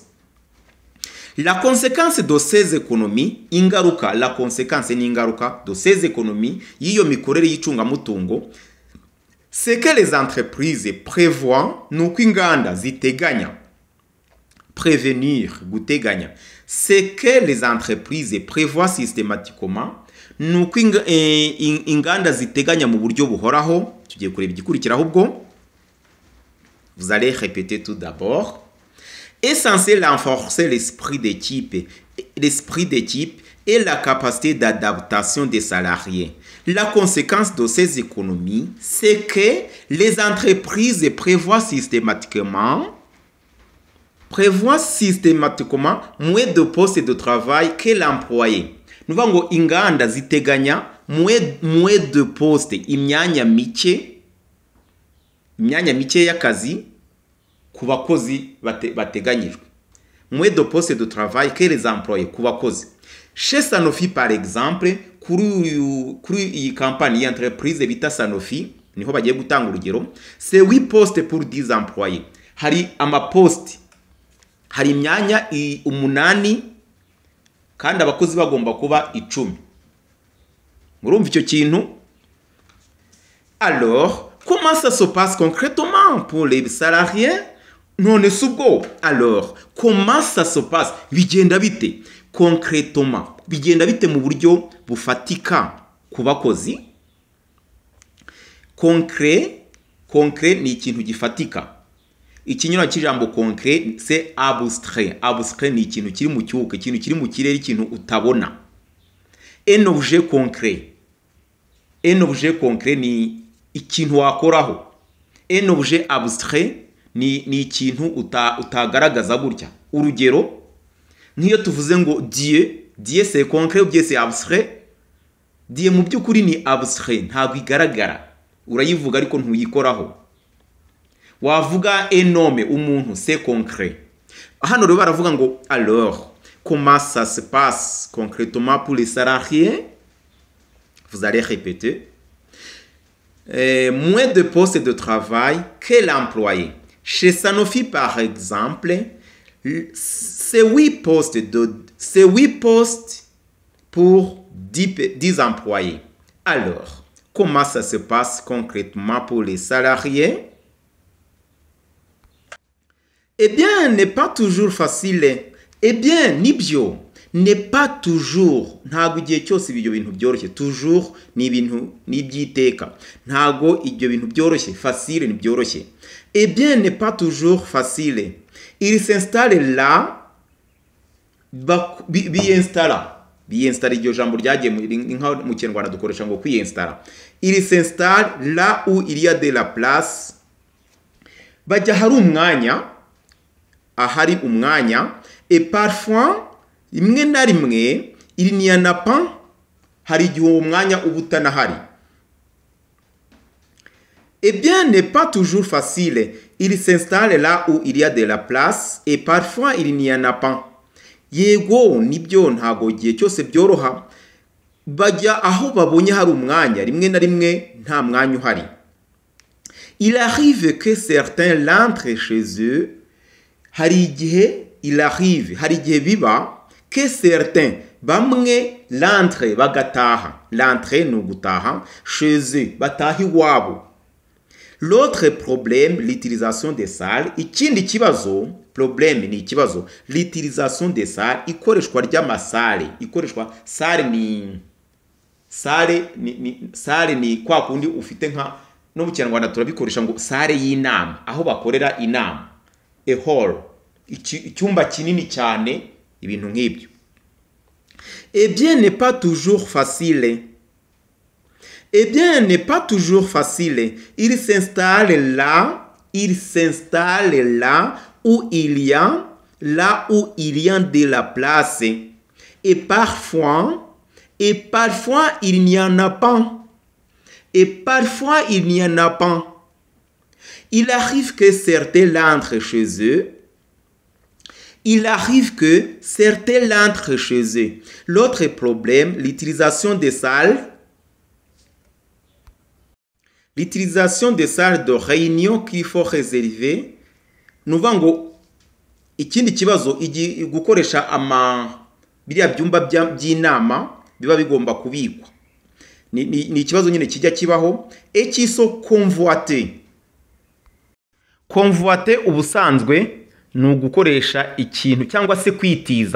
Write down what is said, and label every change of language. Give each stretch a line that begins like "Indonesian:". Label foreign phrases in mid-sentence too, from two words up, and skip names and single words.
French: La conséquence de ces économies, la conséquence n'ingaruka de ces économies
Kinyarwanda: y'iyo mikorere y'icungamutungo,
French: c'est que les entreprises prévoient,
Kinyarwanda: nuko inganda ziteganya, prévenir, guteganya,
French: c'est que les entreprises prévoient systématiquement,
Kinyarwanda: nuko inganda ziteganya mu buryo buhoraho. Tugiye kureba igikurikiraho ubwo.
French: Vous allez répéter tout d'abord. Est censé renforcer l'esprit d'équipe et la capacité d'adaptation des salariés. La conséquence de ces économies, c'est que les entreprises prévoient systématiquement moins de postes de travail que l'employé.
Kinyarwanda: Nuvuga ngo inganda ziteganya
French: moins de postes,
Kinyarwanda: imyanya mike y'akazi ku bakozi bateganyijwe.
French: Moins de postes de travail que les employés
Kinyarwanda: ku bakozi.
French: Chez Sanofi par exemple,
Kinyarwanda: kuri iyi campagne y'entreprise bita Sanofi, niho bagiye gutanga urugero,
French: c'est 8 postes pour 10 employés.
Kinyarwanda: Hari amaposte, hari imyanya 8 kandi abakozi bagomba kuba 10. Murumva icyo kintu?
French: Alors, comment ça se passe concrètement pour les salariés?
Kinyarwanda: None subwo.
French: Alors, comment ça se passe?
Kinyarwanda: Bigenda bite? Concrètement, bigenda bite mu buryo bufatika ku bakozi? Concret ni ikintu gifatika. Ikinyura cy'ijambo concret
French: c'est abstrait.
Kinyarwanda: Abstrait ni ikintu kiri mu cyuka, ikintu kiri mu kirere, ikintu utabona.
French: Un objet concret
Kinyarwanda: ni ikintu wakoraho.
French: Un objet abstrait
Kinyarwanda: ni ikintu utagaragaza gutya. Urugero, nk'iyo tuvuze ngo
French: Dieu c'est concret ou Dieu c'est abstrait.
Kinyarwanda: Dieu mu by'ukuri ni abstrait, ntabwo igaragara. Urayivuga ariko ntuyikoraho. Wavuga
French: un homme,
Kinyarwanda: umuntu,
French: c'est concret.
Kinyarwanda: Hano rero baravuga ngo
French: alors, comment ça se passe concrètement pour les salariés? Vous allez répéter. Moins de postes de travail que l'employé. Chez Sanofi par exemple, c'est 8 postes pour 10 employés. Alors, comment ça se passe concrètement pour les salariés? Eh bien, n'est pas toujours facile. Eh bien, nibyo, n'est pas toujours.
Kinyarwanda: Ntago igihe cyose ibyo bintu byoroshye. Toujours ni ibintu nibyiteka. Ntago ibyo bintu byoroshye. Facile ni byoroshye.
French: Eh bien, n'est pas toujours facile. Il s'installe là,
Kinyarwanda: biinstalla. Biinstalla iryo jambo ryagiye mu Kinyarwanda dukoresha ngo kwiinstalla.
French: Il s'installe là où il y a de la place.
Kinyarwanda: Bajya hari umwanya, ahari umwanya,
French: et parfois
Kinyarwanda: rimwe na rimwe
French: il n'y en a pas,
Kinyarwanda: hari igihe uwo mwanya uba utanahari.
French: Eh bien, n'est pas toujours facile. Il s'installe là où il y a de la place et parfois il n'y en a pas.
Kinyarwanda: Yego nibyo ntago gihe cyose byoroha. Bajya aho babonye hari umwanya, rimwe na rimwe nta mwanya uhari.
French: Il arrive que certains l'entrent chez eux.
Kinyarwanda: Hari igihe biba
French: que certains
Kinyarwanda: bamwe l'entrent bagataha. L'entrée ni ugutaha,
French: chez eux
Kinyarwanda: bataha iwabo.
French: L'autre problème, l'utilisation des salles.
Kinyarwanda: Ikindi kibazo, problème ni ikibazo,
French: l'utilisation des salles,
Kinyarwanda: ikoreshwa ry'amasale. Ikoreshwa sale ni kwa kundi ufite nka no mu Kinyarwanda turabikoresha ngo sale y'inama, aho bakorera inama.
English: A hall,
Kinyarwanda: icyumba kinini cyane, ibintu nk'ibyo.
French: Eh bien, n'est pas toujours facile. Eh bien, n'est pas toujours facile. Il s'installe là où il y a de la place. Et parfois, il n'y en a pas. Et parfois, il n'y en a pas. Il arrive que certains l'entrent chez eux. L'autre problème, l'utilisation des salles. L'utilisation des salles de réunion qu'il faut réserver.
Kinyarwanda: Nuvuga ngo ikindi kibazo gukoresha biriya byumba by'inama biba bigomba kubikwa. Ni ikibazo nyine kijya kibaho. Ekiso convoiter. Convoiter ubusanzwe ni ugukoresha ikintu cyangwa se kwitiza.